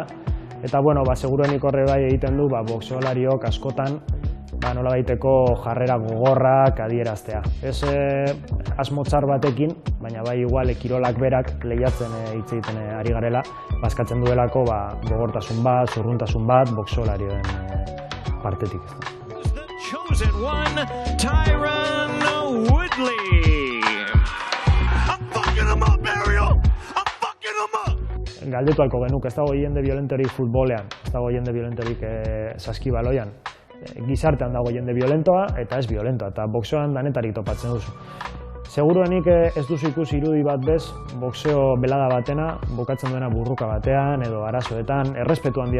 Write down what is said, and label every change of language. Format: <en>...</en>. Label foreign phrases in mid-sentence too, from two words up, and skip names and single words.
<eu>Eta, seguruenik horre bai egiten du, boxeolariok askotan, nolabaiteko jarrera gogorrak adieraztea. Ez asmo txar batekin, baina bai igual kirolak berak lehiatzen hitz egiten ari garela, bazkatzen duelako gogortasun bat, zurruntasun bat, boxeolarioen partetik.</eu> <en>Chosen one, Tyron Woodley. I'm fucking him up, Ariel! I'm fucking him up!</en> <eu>galdetu halko genuk, ez dago jende violentorik futbolean, ez dago jende violentorik saskibaloian. Gizartean dago jende violentoa eta ez violentoa, eta boxeoan danetarik topatzen duzu. Seguruenik ez duzu ikusi irudi bat bez, boxeo belada batena, bukatzen duena burruka batean edo arazoetan, errespetu handia</eu>